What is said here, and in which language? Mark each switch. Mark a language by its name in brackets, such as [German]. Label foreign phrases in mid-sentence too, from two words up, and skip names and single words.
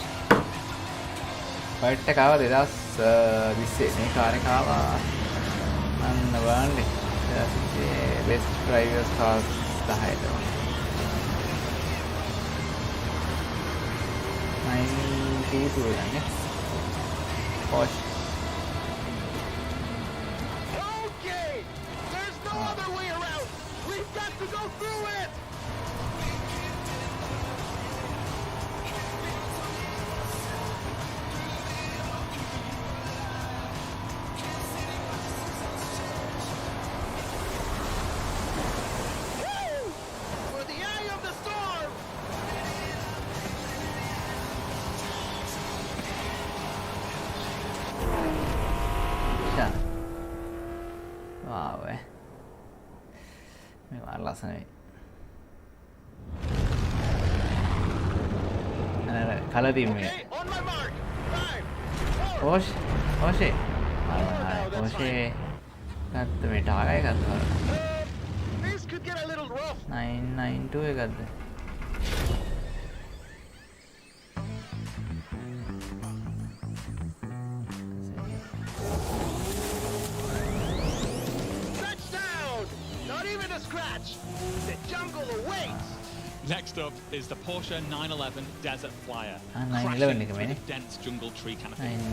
[Sinhala] Corvette එක ආවා 2020 මේ කාර් එක ආවා අන්න බලන්න [English] best drivers cars [Sinhala] 10ට 92 එකනේ Porsche [English] Okay, there's no other way around. We've got to go through it. For the eye of the storm. [Sinhala] wow මේ මාර ලස්සනයි අර [English] colour theme [Sinhala] එක Porsche ගත්ත මේ ටාගය ගත්තා [English] This could get a little rough. [Sinhala] 992 එකක්ද [English] Touchdown! Not even a scratch. The jungle awaits. Next up is the Porsche 911 Desert Flyer. [Sinhala] 911 එක මේනේ. [English] Dense jungle tree canopy.